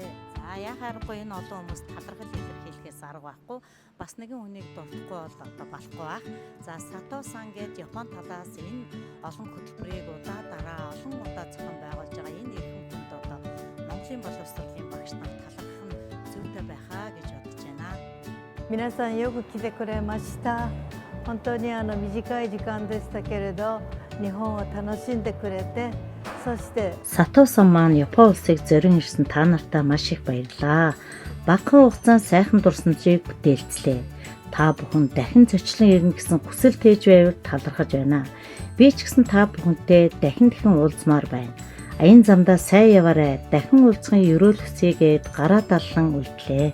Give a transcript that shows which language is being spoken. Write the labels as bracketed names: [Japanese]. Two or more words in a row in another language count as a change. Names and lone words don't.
[Mongolian] За яхаарахгүй энэ олон хүмүүст талархал илэрхийлэхээс арга байхгүй. Бас нэгэн хүнийг дуртахгүй бол одоо болохгүй байх. За Сато-сан гээд Япон талаас энэ олон хөтөлбөрийг олон удаа зохион байгуулж байгаа энэ эрхэм хүнд одоо Монголын боловсролын багш нарт талархах нь зүйтэй байхаа гэж бодож байна. [Japanese] 皆さんよく来てくれました。本当に短い時間でしたけれど、日本を楽しんでくれて、そして [Mongolian] Сато-сан маань Япон улсыг зорин ирсэн та нартай маш их баярлалаа. Багахан хугацаанд сайхан дурсамжийг бүтээлцлээ. Та бүхэн дахин зочлон ирнэ гэсэн хүсэл тээж байвал талархаж байна. Би ч гэсэн та бүхэнтэй дахин уулзмаар байна. Аян замдаа сайн яваарай. Дахин уулзахын ерөөлөхцгээгээд гараа даллан үлдлээ.